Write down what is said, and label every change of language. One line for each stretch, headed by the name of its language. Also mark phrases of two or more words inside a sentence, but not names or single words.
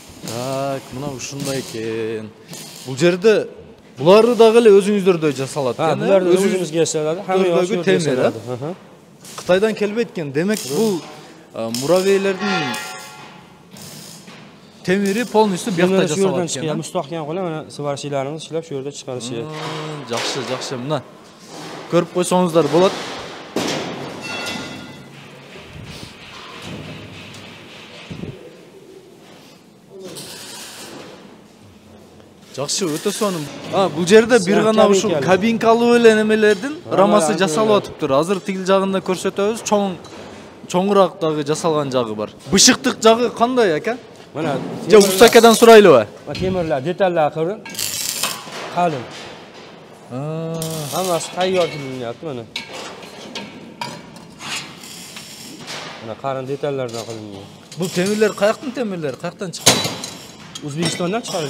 Kyrgyz: Так, мына ушундай экен. Бул жерде буларды дагы эле өзүңүздөрдө жасалат экен. Буларды өзүбүзгө жасалат. Hamma темир, Кытайдан келбейт экен. Демек, бул муравейлердин темири полностью бuyakta жасалат экен.
Uzbek: Mustahkam qilib, mana svarchilarimiz ishlab shu yerda chiqarishyapti.
Kyrgyz: Жакшы, жакшы. Мына көрүп койсоңуздар болот. Жакшы, өтө сонун. Бул жерде бир гана ушул кабинкалуу эле немелердин рамасы жасалып атыптыр. Азыр тигил жагында көрсөтөбүз. Чоңураак дагы жасалган жагы бар. Бышыктык жагы кандай ака?
Uzbek: Mana
Kyrgyz: же usta akadan surайлыбы?
Uzbek: Temirlar, detallar qilib, qalin. Hammasi tayyor qilinyapti mana. Mana qarin detallardan qilingan. Bu temirler qayaqdan temirler? Qayaqdan chiqqan? O'zbekistondan chiqarilgan.